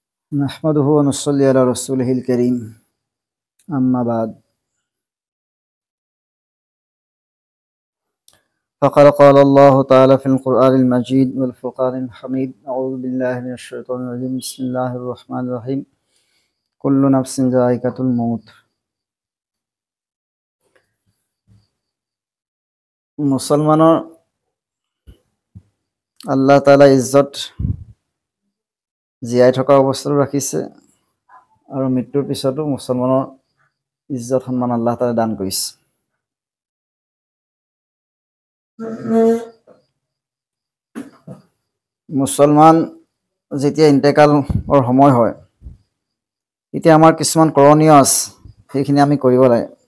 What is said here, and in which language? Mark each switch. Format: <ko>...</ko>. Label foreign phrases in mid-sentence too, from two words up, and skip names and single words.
<ar>نحمده ونصلي على رسوله الكريم أما بعد فقد قال الله تعالى في القرآن المجيد والفرقان الحميد أعوذ بالله من الشيطان الرجيم بسم الله الرحمن الرحيم كل نفس ذائقة الموت</ar> <as>মুসলমানৰ আল্লাহ তাআলা ইজ্জত জীয়াই থকা অৱস্থাত ৰাখিছে আৰু মৃত্যুৰ পিছতো মুছলমানৰ ইজ্জত সন্মান আল্লাহ তাআলা দান কৰিছে। মুছলমান যেতিয়া ইন্তেকালৰ সময় হয় তেতিয়া আমাৰ কিছুমান কৰণীয় আছে, সেইখিনি আমি কৰিব লাগে।</as>